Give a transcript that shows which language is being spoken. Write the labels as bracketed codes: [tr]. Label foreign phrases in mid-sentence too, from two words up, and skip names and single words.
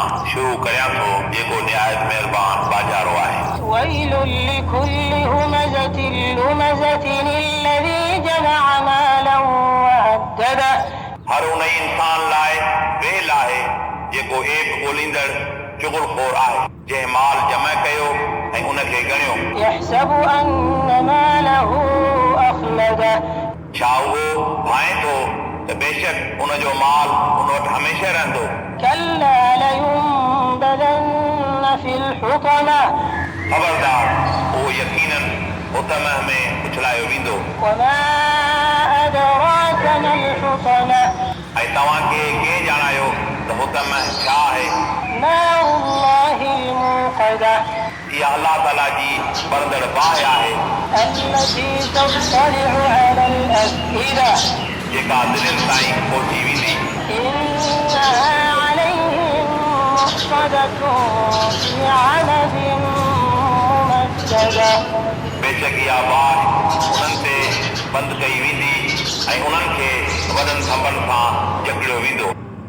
[sd] शुरू करियां थो जेको निहायत महिरबान बाजारो आहे। [ar] ويل لكل همزة لمزة الذي جمع مالا وعدده [sd] हर उन इंसान लाइ वेल आहे जेको एप ॻोल्हींदड़ चुगलखोर आहे जंहिं माल जमा कयो ऐं उनखे ॻणियो। [ar] يحسب أن ماله أخلده [sd] छा उहो भाए थो त बेशक उनजो माल उन वटि हमेशह रहंदो। [ar] كلا لينبذن في الحطمة [sd] ख़बरदार उहो यकीनन हुतमह में उछलायो वेंदो। [ar] وما أدراك ما الحطمة [sd] ऐं तव्हांखे कंहिं ॼाणायो त हुतमह छा आहे? [ar] نار الله الموقدة [sd] इहा अलाह ताला जी बरदड़ बाहि आहे [ar] التي تطلع على الأفئدة [sd] जेका दिलनि ताईं पहुची वेंदी। [ar] إنها عليهم مؤصدة في عمد ممددة [sd] बेशक इहा बाहि उन्हनि ते बंदि कई वेंदी ऐं उन्हनि खे वॾनि थंभनि सां जकड़ियो वेंदो।